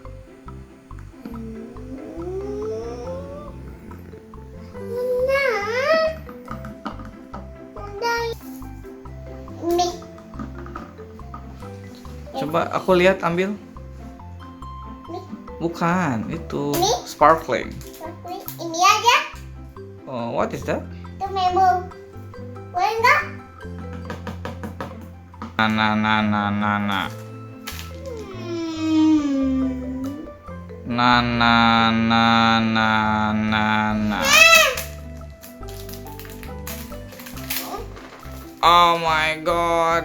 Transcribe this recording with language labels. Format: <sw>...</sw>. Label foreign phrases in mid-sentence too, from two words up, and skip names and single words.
<id>Udah? Udah. Ini. Coba aku lihat ambil. Ini. Bukan, itu Ini? sparkling. Ini aja.</id> <en>Oh, what is that?</en> <id>Itu memo. Boleh enggak? Na. Na.</id> <en>Oh my god.</en>